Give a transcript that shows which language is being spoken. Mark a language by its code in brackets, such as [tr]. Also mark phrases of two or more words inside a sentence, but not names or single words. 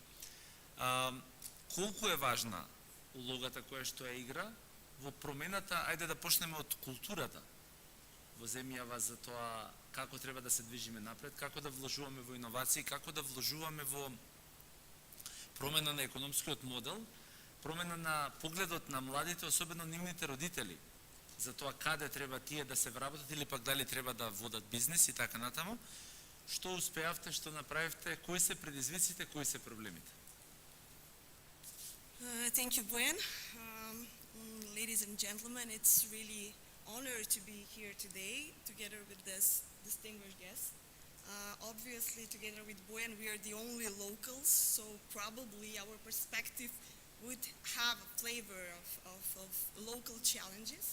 [mk] Колку е важна улогата која што ја игра во промената, ајде да почнеме од културата во земјава за тоа како треба да се движиме напред, како да вложуваме во иновации, како да вложуваме во промена на економскиот модел, промена на погледот на младите, особено нивните родители, за тоа каде треба тие да се вработат или пак дали треба да водат бизнес и така натаму. Што успеавте, што направивте, кои се предизвиците, кои се проблемите? [en] Thank you, Buen. Ladies and gentlemen, it's really honor to be here today together with this distinguished guest. Obviously, together with Buen, we are the only locals, so probably our perspective would have a flavor of local challenges.